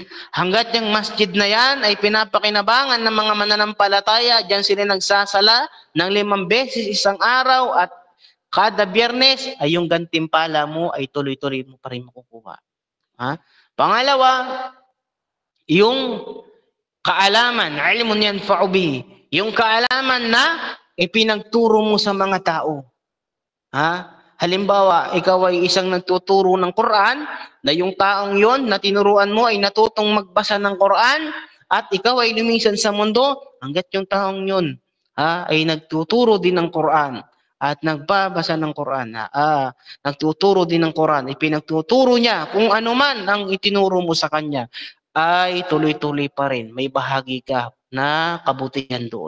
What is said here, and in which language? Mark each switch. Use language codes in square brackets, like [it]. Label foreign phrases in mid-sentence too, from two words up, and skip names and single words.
[tl] Hanggat yung masjid na yan ay pinapakinabangan ng mga mananampalataya, diyan sila nagsasala ng 5 beses isang araw at kada Biyernes ay yung gantimpala mo ay tuloy-tuloy mo pa rin makukuha. Pangalawa, yung kaalaman, [ar] علم ينتفع به. [tl] Yung kaalaman na ipinagturo mo sa mga tao. Halimbawa, ikaw ay isang nagtuturo ng Quran, na yung taong yon na tinuruan mo ay natutong magbasa ng Quran, at ikaw ay lumisan sa mundo, hanggat yung taong yon ay nagtuturo din ng Quran, at nagbabasa ng Quran, nagtuturo din ng Quran, ipinagtuturo niya kung ano man ang itinuro mo sa kanya, ay tuloy-tuloy pa rin, may bahagi ka na kabutihan doon.